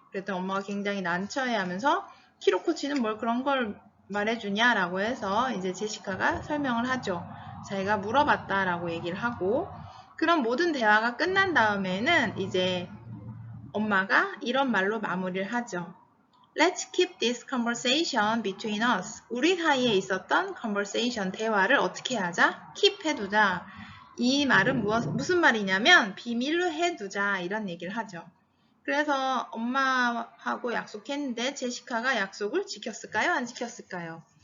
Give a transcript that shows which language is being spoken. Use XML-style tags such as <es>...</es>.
<ko>그랬더니 엄마가 굉장히 난처해하면서 키로코치는 뭘 그런 걸 말해주냐라고 해서 이제 제시카가 설명을 하죠. 자기가 물어봤다라고 얘기를 하고, 그런 모든 대화가 끝난 다음에는 이제 엄마가 이런 말로 마무리를 하죠.</ko> <en>Let's keep this conversation between us.</en> <ko>우리 사이에 있었던 conversation, 대화를 어떻게 하자? keep 해두자. 이 말은 무슨 말이냐면 비밀로 해두자 이런 얘기를 하죠. 그래서 엄마하고 약속했는데 제시카가 약속을 지켰을까요? 안 지켰을까요?</ko>